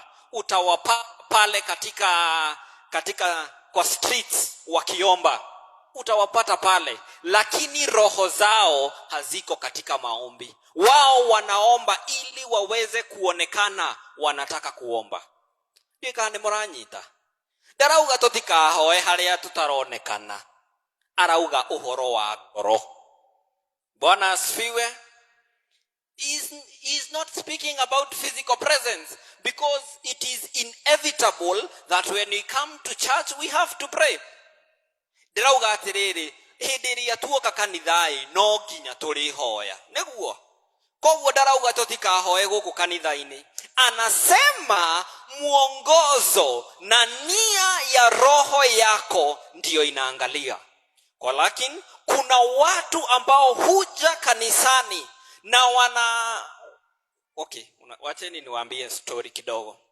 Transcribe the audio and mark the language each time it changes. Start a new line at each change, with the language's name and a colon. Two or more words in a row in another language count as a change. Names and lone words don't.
Swahili: Utawapa pale katika kwa streets wakiomba, utawapata pale, lakini roho zao haziko katika maombi. Wao wanaomba ili waweze kuonekana wanataka kuomba.
Kikuyu: Ndikane muranyita. Ndarauga tutikahoe haria tutaronekana, arauga uhoro wa ngoro.
Swahili: Bwana asifiwe.
English: Is not speaking about physical presence, because it is inevitable that when we come to church we have to pray.
Kikuyu: Ndarauga atiriri, hindi iria tuoka kanithai no nginya turihoya, niguo. Koguo ndarauga tutikahoe guku kanithaini.
Swahili: Anasema mwongozo na nia ya roho yako ndiyo inaangalia. Kwa lakini kuna watu ambao huja kanisani na wacheni niwaambie story kidogo.